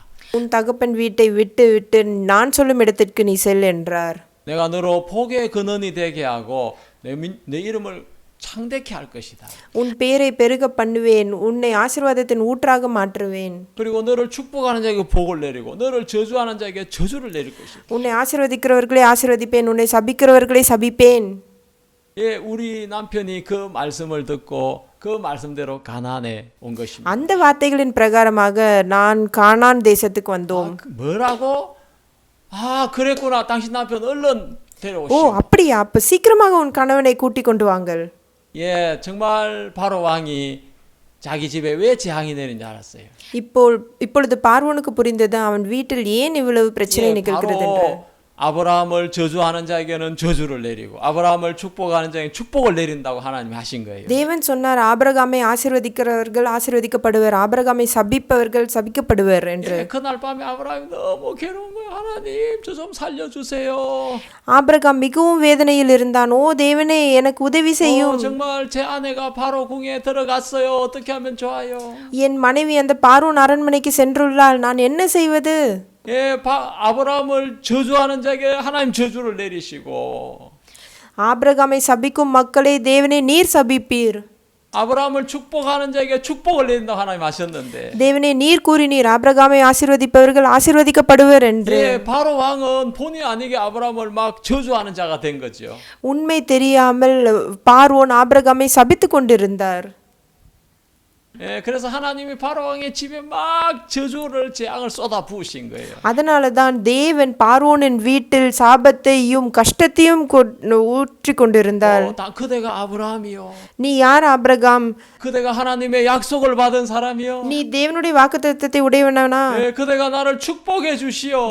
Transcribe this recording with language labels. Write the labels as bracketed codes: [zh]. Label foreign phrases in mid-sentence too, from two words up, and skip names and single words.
[ta] உன் தகப்பன் வீட்டை விட்டு நான் சொல்லும் இடத்திற்கு நீ செல் என்றார். [ko] 내가 너로 복의 근원이 되게 하고 내 이름을 창대케 할 것이다. [ta] உன் பேரை பெருக பண்ணுவேன், உன்னை ஆசீர்வாதத்தின் ஊற்றாக மாற்றுவேன். [ko] 그리고 너를 축복하는 자에게 복을 내리고 너를 저주하는 자에게 저주를 내릴 것이다. [ta] உன்னை ஆசீர்வதிக்கிறவர்களை ஆசீர்வதிப்பேன், உன்னை சபிக்கிறவர்களை சபிப்பேன். [ko] 예, 우리 남편이 그 말씀을 듣고 그 말씀대로 가나안에 온 것입니다. [ta] அந்த வார்த்தைகளின் பிரகாரமாக நான் கானான் தேசத்துக்கு வந்தோம். [ko] 뭐라고? 그랬구나. 당신 남편 얼른 데려오시오. [ta] அப்படியா? அப்ப சீக்கிரமாக உன் கணவனை கூட்டி கொண்டு வாங்கள். [ko] 예, 정말 바로 왕이 자기 집에 왜 재앙이 내리는지 알았어요. [ta] இப்பொழுது பார்வோனுக்கு புரிந்தது அவன் வீட்டில் ஏன் இவ்வளவு பிரச்சனை நிகழ்கிறது என்று. [ko] 아브라함을 저주하는 자에게는 저주를 내리고 아브라함을 축복하는 자에게 축복을 내린다고 하나님이 하신 거예요. [ta] தேவன் சொன்னார், ஆபிரகாமை ஆசீர்வதிக்கிறவர்கள் ஆசீர்வதிக்கப்படுவர், ஆபிரகாமை சபிப்பவர்கள் சபிக்கப்படுவர் என்று. [ko] 그날 밤에 아브라함이 너무 괴로운 거예요. 하나님, 저 좀 살려주세요. [ta] ஆபிரகாம் மிகவும் வேதனையில் இருந்தான். தேவனே, எனக்கு உதவி செய்யும். [ko] 정말 제 아내가 바로 궁에 들어갔어요. 어떻게 하면 좋아요? [ta] என் மனைவி அந்த பார்வோன் அரண்மனைக்கு சென்றுள்ளாள், நான் என்ன செய்வது? [ko] 예, 아브라함을 저주하는 자에게 하나님 저주를 내리시고 [ta] ஆபிரகாமை சபிக்கும் மக்களை தேவனே நீர் சபிப்பீர். [ko] 아브라함을 축복하는 자에게 축복을 내린다고 하나님 하셨는데 [ta] தேவனே நீர் கூறினீர் ஆபிரகாமை ஆசீர்வதிப்பவர்கள் ஆசீர்வதிக்கப்படுவர் என்று. [ko] 예, 바로 왕은 본의 아니게 아브라함을 막 저주하는 자가 된 거죠. [ta] உண்மை தெரியாமல் பார்வோன் ஆபிரகாமை சபித்துக் கொண்டிருந்தார். [ko] 예, 그래서 하나님이 바로 왕의 집에 막 저주를 재앙을 쏟아 부으신 거예요. [ta] அதனால தான் தேவன் பார்வோனின் வீட்டில் சாபத்தையும் கஷ்டத்தையும் ஊற்றி கொண்டிருந்தார். [ko] 그대가 아브라함이요. [ta] நீ யார் ஆபிரகாம்? [ko] 그대가 하나님의 약속을 받은 사람이요. [ta] நீ தேவனுடைய வாக்குத்தத்தத்தை உடையவனா? [ko] 예, 그대가 나를 축복해 주시오.